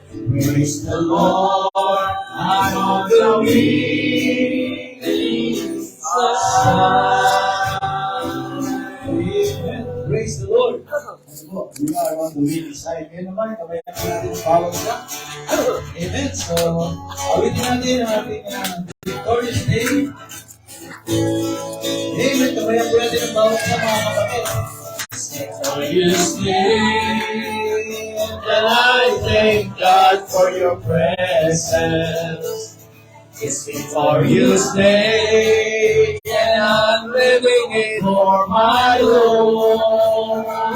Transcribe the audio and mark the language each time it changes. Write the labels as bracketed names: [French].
[English] Praise the Lord, I'm on the winning side. Amen. Praise the Lord. We are on the winning side. [Filipino] Kaya naman, kamay natin ang bawat isa. Amen. So, awitin natin ang ating [English] victorious day. Amen. [Filipino] Kamayan po natin ang bawat sa mga kapatid. [English] Victorious day, and I thank God for your presence. It's victorious day, and I'm living it for my Lord.